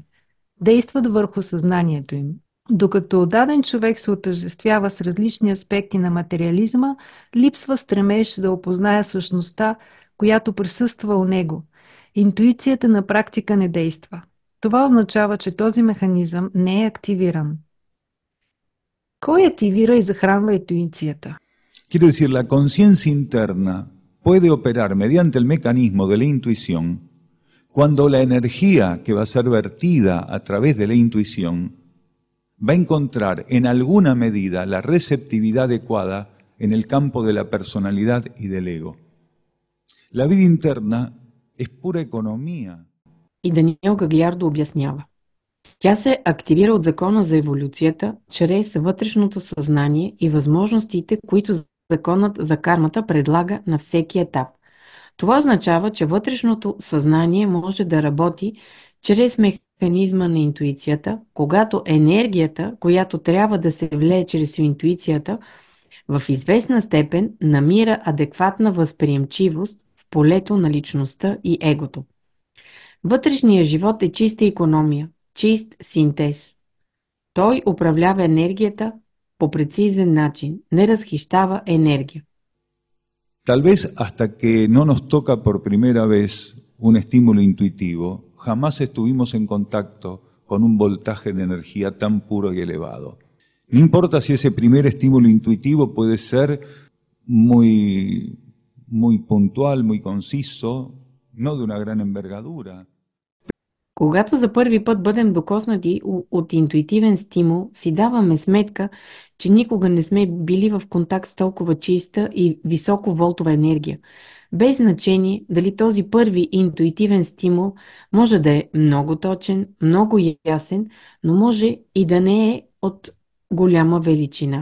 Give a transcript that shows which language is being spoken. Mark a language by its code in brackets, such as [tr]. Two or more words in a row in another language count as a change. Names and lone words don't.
[bg] Действат върху съзнанието им. Докато даден човек се отъждествява с различни аспекти на материализма, липсва стремеж да опознае същността, която присъства у него. Интуицията на практика не действа. Това означава, че този механизъм не е активиран. Кой активира и захранва интуицията? [es] Quiere decir, la conciencia interna puede operar mediante el mecanismo de la intuición cuando la energía que va a ser vertida a través de la intuición va a encontrar en alguna medida la receptividad adecuada en el campo de la personalidad y del ego. La vida interna es pura economía. [bg] И Даниел Гаглиардо обяснява. Тя се активира от закона за еволюцията чрез вътрешното съзнание и възможностите, които законът за кармата предлага на всеки етап. Това означава, че вътрешното съзнание може да работи чрез механизма на интуицията, когато енергията, която трябва да се влее чрез интуицията, в известна степен намира адекватна възприемчивост в полето на личността и егото. Вътрешният живот е чиста икономия, чист синтез. Той управлява енергията по прецизен начин, не разхищава енергия. [es] Tal vez hasta que no nos toca por primera vez un estímulo intuitivo, jamás estuvimos en contacto con un voltaje de energía tan puro y elevado. No importa si ese primer estímulo intuitivo puede ser muy puntual, muy conciso, no de una gran envergadura. [bg] Когато за първи път бъдем докоснати от интуитивен стимул, си даваме сметка, че никога не сме били в контакт с толкова чиста и високоволтова енергия. Без значение дали този първи интуитивен стимул може да е много точен, много ясен, но може и да не е от голяма величина.